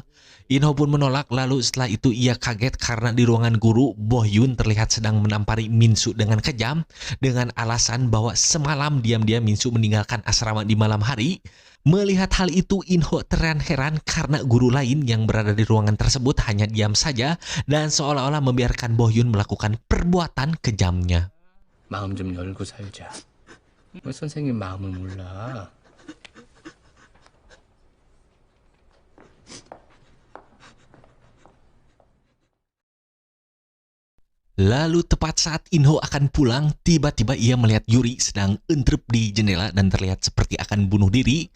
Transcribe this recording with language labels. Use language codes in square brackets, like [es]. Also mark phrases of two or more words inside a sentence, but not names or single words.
[id] Inho pun menolak, lalu setelah itu ia kaget karena di ruangan guru, Bohyun terlihat sedang menampari Minsu dengan kejam dengan alasan bahwa semalam diam-diam Minsu meninggalkan asrama di malam hari. Melihat hal itu, Inho terheran-heran karena guru lain yang berada di ruangan tersebut hanya diam saja dan seolah-olah membiarkan Bohyun melakukan perbuatan kejamnya. [ko] 마음 좀 열고 살자. 왜 선생님 마음을 몰라? [id] Lalu tepat saat Inho akan pulang, tiba-tiba ia melihat Yuri sedang entrep di jendela dan terlihat seperti akan bunuh diri.